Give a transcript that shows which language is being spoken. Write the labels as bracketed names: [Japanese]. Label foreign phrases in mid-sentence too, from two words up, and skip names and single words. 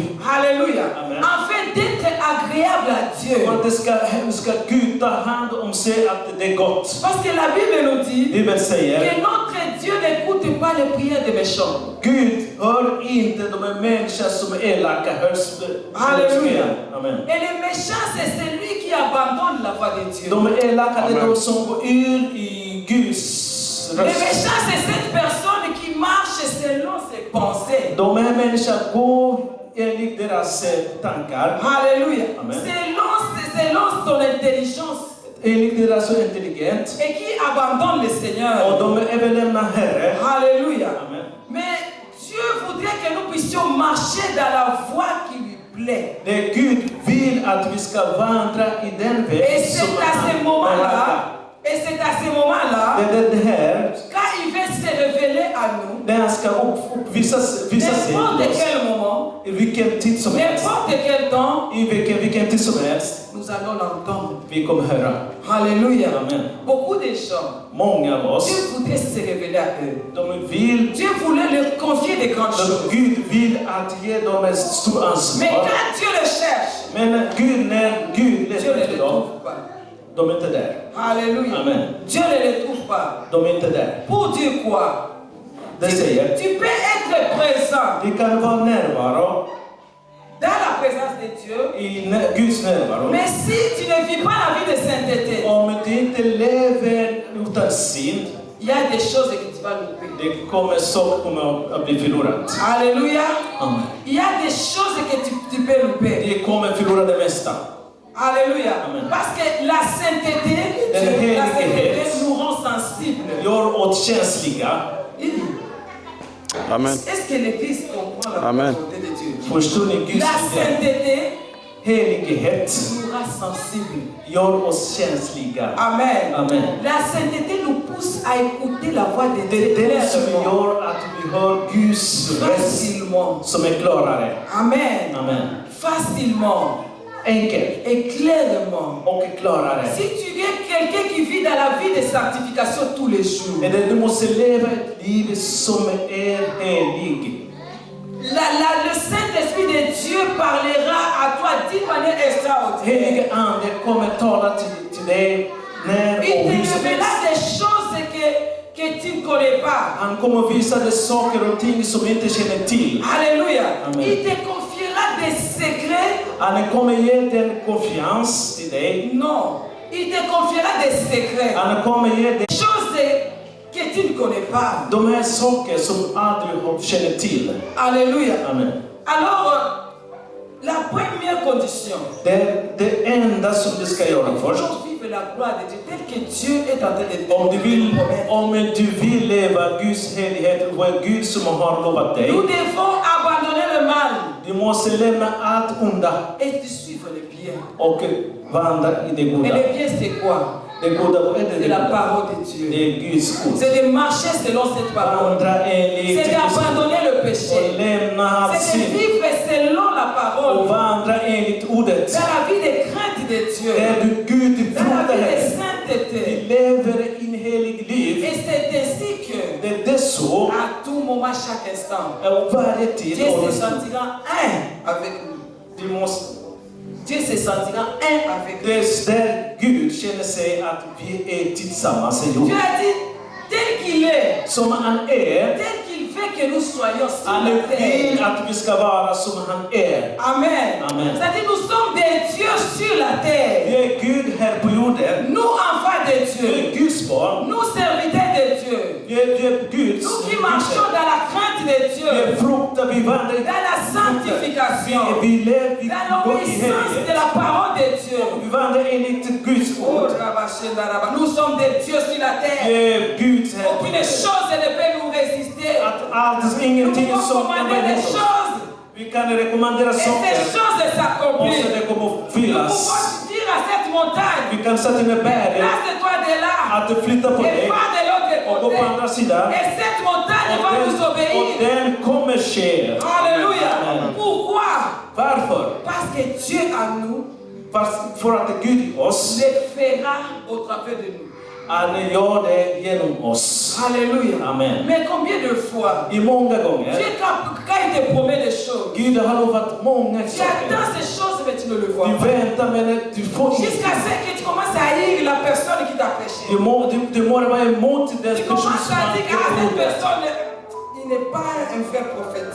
[French] Alléluia. Amen. Afin d'être agréable à Dieu. [Swedish] För att det ska Gud ta hand om sig att det är gott. [French] Parce que la Bible nous dit [Swedish] Bibeln säger [French] que notre Dieu n'écoute pas les prières des méchants. [Swedish] Gud hör inte de människor som är elaka. [French] Alléluia. Amen. Et le méchant, c'est celui qui abandonne la voie de Dieu. [Swedish] De elaka det är Amen. de som går ur i Guds [French] Le [Swedish] röst. [French] méchant, c'est cette personne qui marche selon ses pensées. [Swedish] De här människorna går enligt deras tankar. [French] Alléluia. Amen. Selon son intelligence. [Swedish] Enligt deras intelligent. [French] Et qui abandonne le Seigneur. [Swedish] Och de överlämnar Herre. [French] Alléluia. Amen. Mais Dieu voudrait que nous puissions marcher dans la voie qui lui plaît. [Swedish] Det Gud vill att vi ska vandra i den [French] Et [Swedish] väg [French] c'est [Swedish] som [French] à ce [Swedish] han [French] moment-là, et c'est à ce moment-là, [Swedish] Det här, [French] quand il veut se révéler à nous, [Swedish] när han ska visa sig [French] n'importe [Swedish] till oss, [French] quel moment, [Swedish] i vilken tid som helst, [French] n'importe quel temps, [Swedish] i vilken tid som helst, [French] nous allons l'entendre. [Swedish] vi kommer höra. [French] Alléluia. Amen. Beaucoup de gens, [Swedish] Många av oss, [French] Dieu voudrait se révéler à eux. [Swedish] de vill, [French] Dieu voulait leur confier des grandes choses. [Swedish] Gud vill att ge dem ett stort [French] Mais [Swedish] ansvar. [French] quand Dieu le cherche, [Swedish] Men när Gud [French] Dieu ne [Swedish] letar [French] le [Swedish] till dem, [French] trouve pas. [Swedish] de är inte där. [French] Alléluia. Amen. Dieu ne le trouve pas. [Swedish] De är inte där. [French] Pour dire quoi? [Swedish] Det säger, [French] Tu peux être présent [Swedish] vi kan vara närvaro [French] dans la présence de Dieu, [Swedish] i Guds närvaro. [French] mais si tu ne vis pas la vie de sainteté, [Swedish] Om du inte lever utan synd, [French] il y a des choses que tu vas louper. [Swedish] det kommer att bli förlorat. [French] Alléluia. Amen. Il y a des choses que tu peux louper. [Swedish] Det kommer förlora det mesta. [French] Alléluia. Amen. Parce que la sainteté, Dieu, la sainteté nous rend sensibles. [Swedish] Gör oss känsliga. Amen. [French] Est-ce que l'Église comprend la Amen. volonté de Dieu? [Swedish] Förstår ni Guds [French] La [Swedish] vilja? [French] sainteté [Swedish] Helighet [French] nous rend sensibles. [Swedish] gör oss känsliga. Amen. Amen. [French] La sainteté nous pousse à écouter la voix de [Swedish] Det [French] Dieu [Swedish] är det som [French] clairement, [Swedish] gör att vi hör Guds röst [French] facilement. [Swedish] som är klarare. Amen. Amen. [French] Facilement [Swedish] Enkelt [French] et clairement. [Swedish] och klarare. [French] Si tu es quelqu'un qui vit dans la vie de sanctification tous les jours, [Swedish] Du måste leva ett liv som är helig. [French] le Saint-Esprit de Dieu parlera à toi d'une manière extraordinaire. [Swedish] Helige Ande kommer tala till dig när [French] Il [Swedish] och [French] te [Swedish] hur som [French] révélera [Swedish] helst. [French] des choses que tu ne connais pas. [Swedish] Han kommer visa dig saker och ting som vi inte känner till. [French] Alléluia. Amen. Il te confiera des secrets. [Swedish] Han kommer ge dig en konfians till dig. [French] Non. Il te confiera des secrets. [Swedish] Han kommer ge dig [French] Des choses que tu ne connais pas. [Swedish] de här saker som aldrig känner till. [French] Alléluia. Amen. Alors, la première condition [Swedish] Det enda som du ska göra [French] pour [Swedish] först. [French] vivre vivre la gloire de Dieu tel que Dieu est en train de [Swedish] Om du vill leva Guds helighet och Gud som har lovat dig. [French] nous devons abandonner le mal [Swedish] Du måste lämna allt onda [French] et de suivre le bien. [Swedish] och vandra i det [French] Et [Swedish] goda. [French] le bien, c'est quoi? [Swedish] Det goda, vad är det? [French] C'est la parole de Dieu. [Swedish] Det är Guds ord. [French] C'est de marcher selon cette parole. [Swedish] Vandra enligt [French] C'est [Swedish] Guds ord. [French] d'abandonner le [Swedish] Och [French] péché. [Swedish] lämna allt [French] C'est de [Swedish] synd. [French] vivre selon la [Swedish] Och [French] parole. [Swedish] vandra enligt ordet. [French] Dans la vie de crainte de Dieu. [Swedish] Där du Gud [French] Dans la [Swedish] fruktar [French] vie de [Swedish] Herren. [French] sainteté. [Swedish] Vi lever in helig liv. [French] Et c'est ainsi que, [Swedish] Det är så. [French] à tout moment, chaque instant, [Swedish] Och varje tid. [French] Dieu se sentira un avec nous. [Swedish] Du måste, [French] Dieu se sentira un avec nous. [Swedish] det är där Gud känner sig att vi är tillsammans i [French] Dieu [Swedish] jorden. [French] a dit, tel qu'il est, [Swedish] Som han är. [French] tel qu'il veut que nous soyons sur [Swedish] Han [French] la [Swedish] vill [French] terre. [Swedish] att vi ska vara som han är. Amen. Amen. [French] C'est-à-dire, nous sommes des dieux sur la [Swedish] Vi [French] terre. [Swedish] är Gud här på jorden. [French] Nous, enfants de [Swedish] Vi [French] Dieu. [Swedish] är Guds barn. [French] Nous, serviteurs de Dieu. [Swedish] Vi är Guds. [French] Nous qui marchons dans la crainte de [Swedish] Vi [French] Dieu. [Swedish] är fruktar, vi vandrar i [French] Dans la sanctification. [Swedish] Vi lever, vi [French] Dans [Swedish] går i [French] l'obéissance de [Swedish] helghet. [French] la parole de Dieu. [Swedish] Vi vandrar enligt Guds [French] Oh, [Swedish] ord. Rabashendaraba. [French] Nous sommes des dieux sur la [Swedish] Vi [French] terre. [Swedish] är Guds här på [French] Aucune [Swedish] jorden. [French] chose ne peut nous résister. [Swedish] Att allt, [French] Nous [Swedish] ingenting [French] pouvons [Swedish] som kan [French] commander [Swedish] vara [French] des [Swedish] emot oss. [French] choses. [Swedish] Vi kan rekommendera [French] Et ces [Swedish] saker. [French] choses [Swedish] Och så [French] s'accomplissent. [Swedish] det kommer att [French] Nous [Swedish] fyllas. [French] pouvons dire à cette montagne, [Swedish] Vi kan sätta ner berget. [French] place-toi de là. [Swedish] Att det flyttar på [French] Et [Swedish] dig. [French] va de l'autre [Swedish] Och gå på [French] côté. [Swedish] andra sidan. [French] Et cette montagne va nous [Swedish] Och [French] obéir. [Swedish] den kommer ske. [French] Alléluia. Amen. Pourquoi? [Swedish] Varför? [French] Parce que Dieu en nous [Swedish] För att Gud i oss, [French] le fera au travers de nous. [Swedish] han gör det genom oss. [French] Alléluia. Amen. Mais combien de fois [Swedish] I många gånger. [French] Dieu, quand il te promet des choses, [Swedish] Gud har lovat många [French] tu [Swedish] saker. [French] attends ces choses mais tu ne le vois [Swedish] Du [French] pas. [Swedish] väntar men du får [French] Jusqu'à [Swedish] inte. [French] ce que tu commences à haïr la personne qui t'a péché. [Swedish] Du må vara emot den [French] Tu [Swedish] person [French] commences [Swedish] som [French] à [Swedish] har [French] dire que cette [Swedish] gjort det. [French] personne, il n'est pas un vrai prophète.